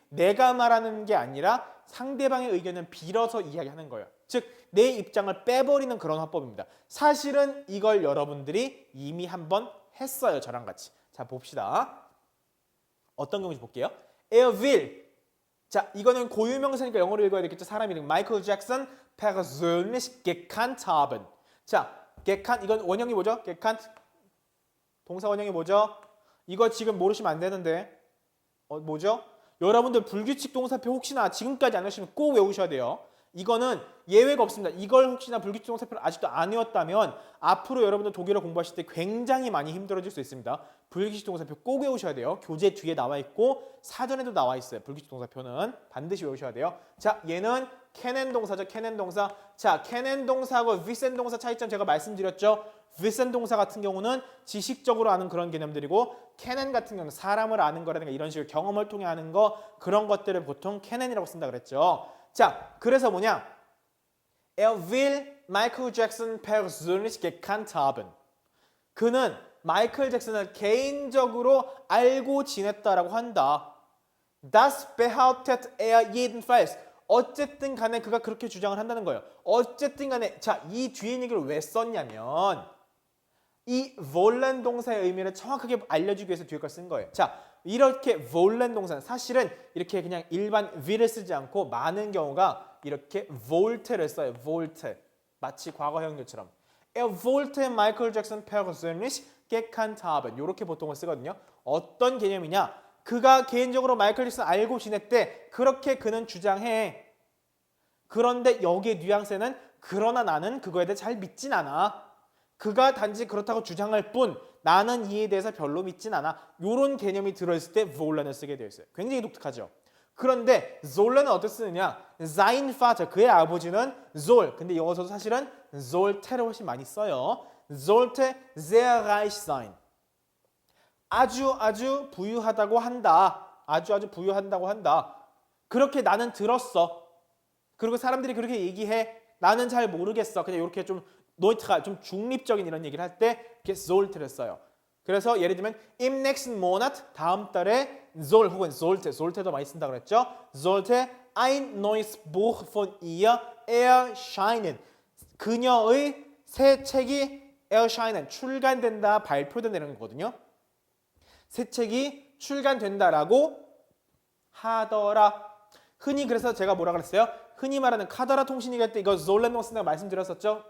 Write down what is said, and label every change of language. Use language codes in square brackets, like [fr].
[ko] 내가 말하는 게 아니라 상대방의 의견을 빌어서 이야기하는 거예요. 즉, 내 입장을 빼버리는 그런 화법입니다. 사실은 이걸 여러분들이 이미 한번 했어요. 저랑 같이. 자, 봅시다. 어떤 경우인지 볼게요. [de] Er will. [ko] 자, 이거는 고유명사니까 영어로 읽어야 되겠죠. 사람 이름. [de] 마이클 잭슨 persönlich gekannt haben. [ko] 자, gekannt. 이건 원형이 뭐죠? gekannt. 동사 원형이 뭐죠? 이거 지금 모르시면 안 되는데 뭐죠? 여러분들 불규칙 동사표 혹시나 지금까지 안 하시면 꼭 외우셔야 돼요. 이거는 예외가 없습니다. 이걸 혹시나 불규칙 동사표를 아직도 안 외웠다면 앞으로 여러분들 독일어 공부하실 때 굉장히 많이 힘들어질 수 있습니다. 불규칙 동사표 꼭 외우셔야 돼요. 교재 뒤에 나와 있고 사전에도 나와 있어요. 불규칙 동사표는 반드시 외우셔야 돼요. 자, 얘는 can 동사죠. can 동사. 자, can 동사하고 wissen 동사 차이점 제가 말씀드렸죠. wissen 동사 같은 경우는 지식적으로 아는 그런 개념들이고 can 같은 경우는 사람을 아는 거라든가 이런 식으로 경험을 통해 아는 거 그런 것들을 보통 can이라고 쓴다 그랬죠. 자, 그래서 뭐냐? [de] Er will Michael Jackson persönlich gekannt haben. [ko] 그는 마이클 잭슨을 개인적으로 알고 지냈다라고 한다. [de] Das behauptet er jedenfalls. [ko] 어쨌든 간에 그가 그렇게 주장을 한다는 거예요. 어쨌든 간에 자, 이 뒤에 얘기를 왜 썼냐면 이 wollen 동사의 의미를 정확하게 알려주기 위해서 뒤에 걸 쓴 거예요. 자, 이렇게 wollen 동사는 사실은 이렇게 그냥 일반 will을 쓰지 않고 많은 경우가 이렇게 wollte를 써요. wollte. 마치 과거형들처럼. [de] Er wollte Michael Jackson persönlich gekannt haben. [ko] 이렇게 보통을 쓰거든요. 어떤 개념이냐? 그가 개인적으로 마이클 잭슨 알고 지냈대. 그렇게 그는 주장해. 그런데 여기에 뉘앙스는 그러나 나는 그거에 대해 잘 믿진 않아. 그가 단지 그렇다고 주장할 뿐 나는 이에 대해서 별로 믿진 않아. 이런 개념이 들어있을 때 wollen을 쓰게 되어 있어요. 굉장히 독특하죠. 그런데 sollen은 어떻게 쓰느냐? [de] sein Vater, [ko] 그의 아버지는 [de] soll. [ko] 근데 여기서도 사실은 sollte를 훨씬 많이 써요. [de] sollte sehr reich sein. [ko] 아주 부유하다고 한다. 아주 부유한다고 한다. 그렇게 나는 들었어. 그리고 사람들이 그렇게 얘기해. 나는 잘 모르겠어. 그냥 이렇게 좀 노이트가 좀 중립적인 이런 얘기를 할 때 이렇게 sollte를 써요. 그래서 예를 들면 [de] im nächsten Monat [ko] 다음 달에 soll 혹은 sollte도 많이 쓴다 그랬죠. [de] sollte ein neues Buch von ihr erscheinen. [ko] 그녀의 새 책이 erscheinen 출간된다, 발표된다는 거거든요. 새 책이 출간된다라고 하더라. 흔히 그래서 제가 뭐라 그랬어요? 흔히 말하는 카더라 통신이 갈 때 이거 sollen 쓴다고 말씀드렸었죠?